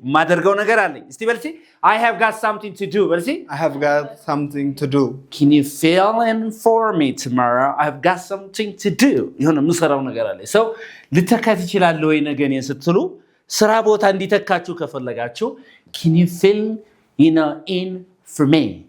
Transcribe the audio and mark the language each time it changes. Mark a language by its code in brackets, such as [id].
[am] ማደርገው ነገር አለኝ። እስቲ በል እስቲ [en] I have got something to do። [am] በል እስቲ [en] I have got something to do. Can you fill in for me tomorrow? I have got something to do. [am] የሆነ የምሰራው ነገር አለኝ። ሰው ልተካ ትችላለህ ወይ ነገ እኔን ስትሉ ስራ ቦታ እንዲተካችሁ ከፈለጋችሁ [en] Can you fill in for me?